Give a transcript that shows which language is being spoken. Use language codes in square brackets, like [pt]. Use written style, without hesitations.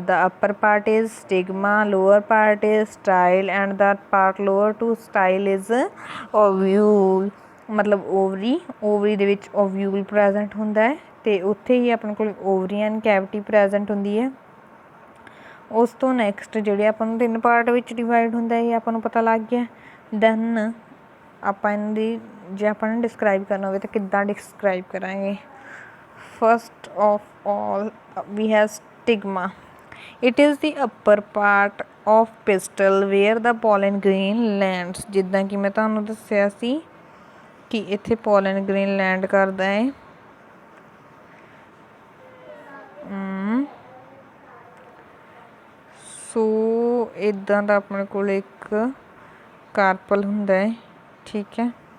[en] The upper part is stigma, lower part is style and the part lower to style is ovule, [pa] ਮਤਲਬ ovary ਦੇ ਵਿੱਚ ਓਵਿਊਲ present ਹੁੰਦਾ ਹੈ ਅਤੇ ਉੱਥੇ ਹੀ ਆਪਣੇ ਕੋਲ ਓਵਰੀਅਨ ਕੈਵਿਟੀ ਪ੍ਰੈਜੈਂਟ ਹੁੰਦੀ ਹੈ। ਉਸ ਤੋਂ ਨੈਕਸਟ ਜਿਹੜੇ ਆਪਾਂ ਨੂੰ 3 ਪਾਰਟ ਵਿੱਚ ਡਿਵਾਈਡ ਹੁੰਦਾ ਇਹ ਆਪਾਂ ਨੂੰ ਪਤਾ ਲੱਗ ਗਿਆ। ਦੈਨ ਆਪਾਂ ਇਹਨਾਂ ਦੀ ਜੇ ਆਪਾਂ ਨੇ ਡਿਸਕਰਾਈਬ ਕਰਨਾ ਹੋਵੇ ਤਾਂ ਕਿੱਦਾਂ ਡਿਸਕਰਾਈਬ ਕਰਾਂਗੇ। [en] First of all we have stigma. It is the upper part of pistil where the pollen grain lands. [pa] ਜਿੱਦਾਂ ਕਿ ਮੈਂ ਤੁਹਾਨੂੰ ਦੱਸਿਆ ਸੀ ਕਿ ਇੱਥੇ pollen grain land ਕਰਦਾ ਹੈ। ਸੋ ਇੱਦਾਂ ਦਾ ਆਪਣੇ ਕੋਲ ਇੱਕ ਕਾਰਪਲ ਹੁੰਦਾ ਹੈ, ਠੀਕ ਹੈ।